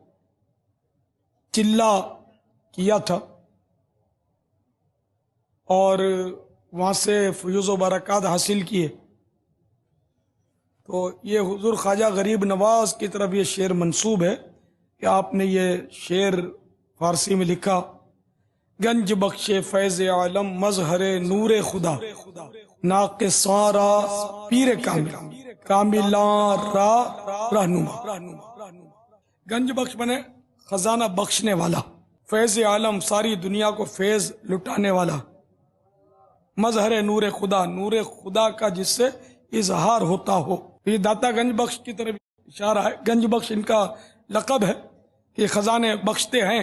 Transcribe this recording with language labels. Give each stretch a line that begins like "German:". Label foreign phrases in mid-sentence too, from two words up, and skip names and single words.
Urdu: چلہ کیا تھا اور وہاں سے فیوز و برکات حاصل کیے، تو یہ حضور خواجہ غریب نواز کی طرف یہ شعر منسوب ہے کہ آپ نے یہ شعر فارسی میں لکھا:
Persian: گنج بخش فیض عالم مظہر نور خدا، ناقصاں را پیر کامل کاملاں را رہنما۔
Urdu: گنج بخش بنے خزانہ بخشنے والا، فیض عالم ساری دنیا کو فیض لٹانے والا، مظہر نور خدا نور خدا کا جس سے اظہار ہوتا ہو۔ یہ داتا گنج بخش کی طرف اشارہ ہے۔ گنج بخش ان کا لقب ہے کہ خزانے بخشتے ہیں۔